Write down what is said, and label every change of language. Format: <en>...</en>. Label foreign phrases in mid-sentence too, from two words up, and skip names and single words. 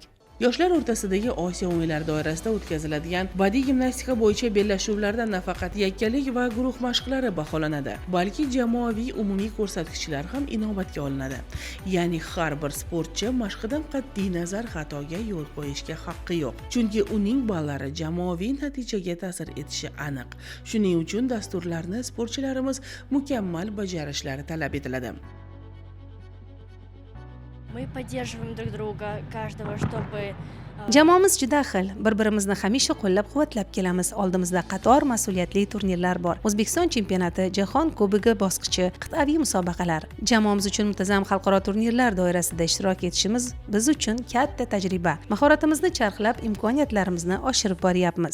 <uz>Yoshlar o'rtasidagi Osiyo o'yinlari doirasida o'tkaziladigan badiiy gimnastika bo'yicha bellashuvlarda nafaqat yakkalik va guruh mashqlari baholanadi, balki jamoaviy umumiy ko'rsatkichlar ham inobatga olinadi. Ya'ni har bir sportchi mashqidan qat'iy nazar xatoga yo'l qo'yishga haqqi yo'q, chunki uning ballari jamoaviy natijaga ta'sir etishi aniq. Shuning uchun dasturlarni sportchilarimiz mukammal bajarishlari talab etiladi.</uz> <ru>Мы поддерживаем друг друга, каждого, чтобы</ru> <uz>Jamoamiz juda xil, bir-birimizni hamisha qo'llab-quvvatlab kelamiz. Oldimizda qator mas'uliyatli turnirlar bor. O'zbekiston chempionati, Jahon kubogi bosqichi, qit'aviy musobaqalar. Jamoamiz uchun muntazam xalqaro turnirlar doirasida ishtirok etishimiz biz uchun katta tajriba. Mahoratimizni charxlab, imkoniyatlarimizni oshirib boryapmiz.</uz>